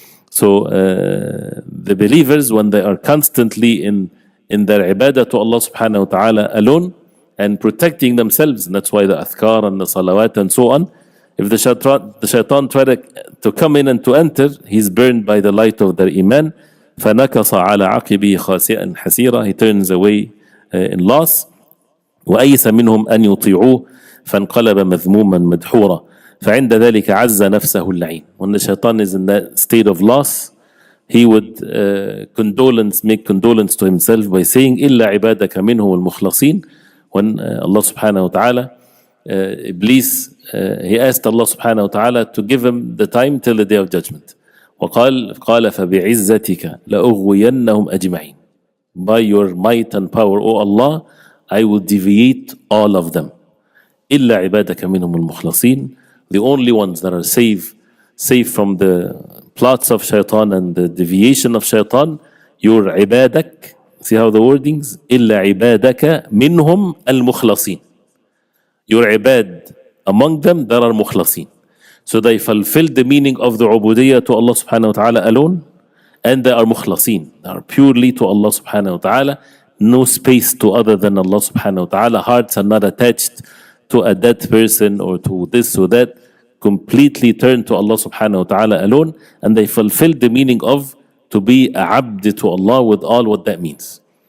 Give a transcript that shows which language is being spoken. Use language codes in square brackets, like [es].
[en] So the believers, when they are constantly in their ibadah to Allah subhanahu wa ta'ala alone and protecting themselves, and that's why the adhkar and the salawat and so on, if the shaitan try to come in and to enter, he's burned by the light of their iman. [ar] فَنَكَصَ عَلَى عَقِبِهِ خَاسِئًا حَسِيرًا. [en] He turns away in loss. [ar] وَأَيْسَ مِنْهُمْ أَنْ يُطِيعُوهُ فَانْقَلَبَ مَذْمُومًا مَدْحُورًا فَعِنْدَ ذَلِكَ عَزَّ نَفْسَهُ اللَّعِينَ. [en] When the shaitan is in that state of loss, he would make condolence to himself by saying [ar] إِلَّا عِبَادَكَ مِنْهُ الْمُخْلَصِينَ. [en] When Allah subhanahu wa ta'ala, Iblis, he asked Allah subhanahu wa ta'ala to give him the time till the day of judgment. [ar] وقال فبعزتك لأغوينهم أجمعين. [en] By your might and power, O Allah, I will deviate all of them. [ar] إلا عبادك منهم المخلصين. [en] The only ones that are safe from the plots of shaitan and the deviation of shaitan, your عبادك. See how the wordings? [ar] إلا عبادك منهم المخلصين. [en] Your ibad, among them there are mukhlasin. So they fulfill the meaning of the ubodiyah to Allah subhanahu wa ta'ala alone, and they are mukhlasin. They are purely to Allah subhanahu wa ta'ala, no space to other than Allah subhanahu wa ta'ala. Hearts are not attached to a dead person or to this or that, completely turned to Allah subhanahu wa ta'ala alone, and they fulfill the meaning of to be a abd to Allah with all what that means.